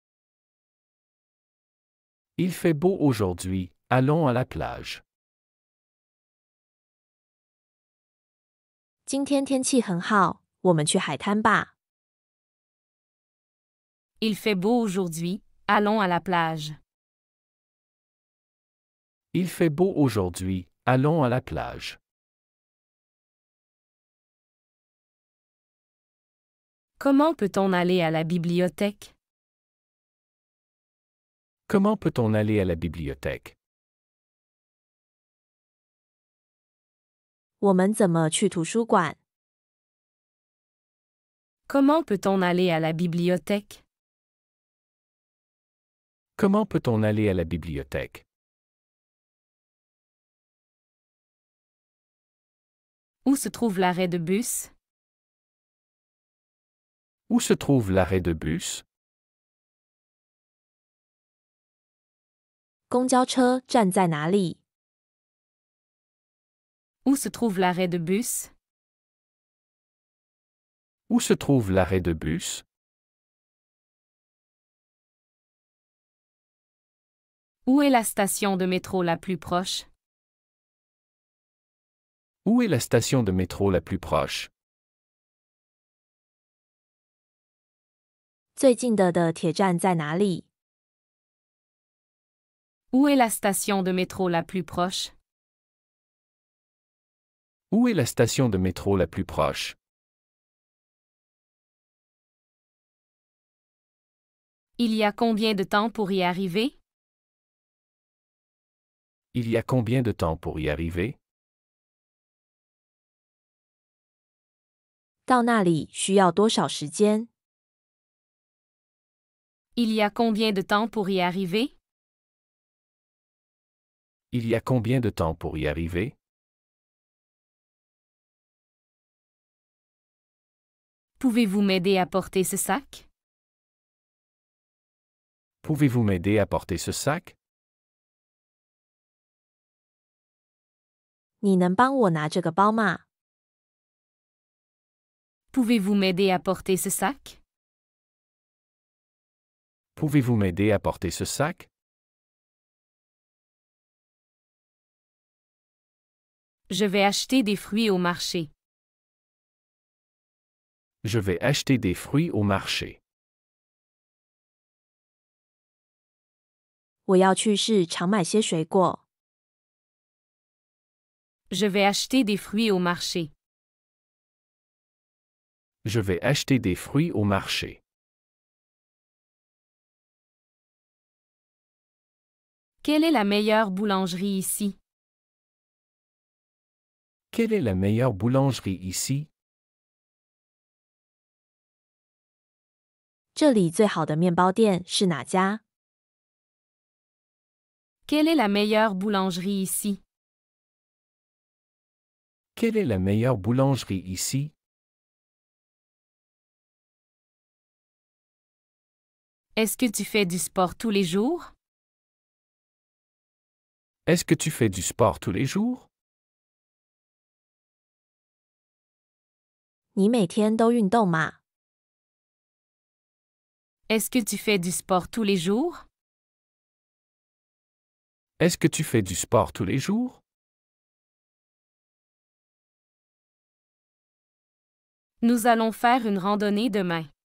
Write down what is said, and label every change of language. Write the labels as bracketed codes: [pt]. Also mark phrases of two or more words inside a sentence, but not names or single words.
[fr] Il fait beau aujourd'hui, allons à la plage. [zh] 今天天气很好，我们去海滩吧。 [fr] Il fait beau aujourd'hui, allons à la plage. Il fait beau aujourd'hui, allons à la plage. Comment peut-on aller à la bibliothèque? Comment peut-on aller à la bibliothèque? [zh] 我们怎么去图书馆？ [fr] Comment peut-on aller à la bibliothèque? Comment peut-on aller à la bibliothèque? Où se trouve l'arrêt de bus? Où se trouve l'arrêt de bus? [zh] 公交车站在哪里？ [fr] Où se trouve l'arrêt de bus? Où se trouve l'arrêt de bus? Où est la station de métro la plus proche? Où est la station de métro la plus proche? [zh] 最近的铁站在哪里？ [fr] Où est la station de métro la plus proche? Où est la station de métro la plus proche? Il y a combien de temps pour y arriver? Il y a combien de temps pour y arriver? [zh] 到那里需要多少时间？ [fr] Il y a combien de temps pour y arriver? Il y a combien de temps pour y arriver? Pouvez-vous m'aider à porter ce sac? Pouvez-vous m'aider à porter ce sac? [zh] 你能帮我拿这个包吗？ [fr] Pouvez-vous m'aider à porter ce sac? Pouvez-vous m'aider à porter ce sac? Je vais acheter des fruits au marché. Je vais acheter des fruits au marché. [zh] 我要去市场买些水果。 [fr] Je vais acheter des fruits au marché. Je vais acheter des fruits au marché. Quelle est la meilleure boulangerie ici? Quelle est la meilleure boulangerie ici? [zh] 这里最好的面包店是哪家？ [fr] Quelle est la meilleure boulangerie ici? Quelle est la meilleure boulangerie ici? Est-ce que tu fais du sport tous les jours? Est-ce que tu fais du sport tous les jours? [zh] 你每天都运动吗？ [fr] Est-ce que tu fais du sport tous les jours? Est-ce que tu fais du sport tous les jours? Nous allons faire une randonnée demain.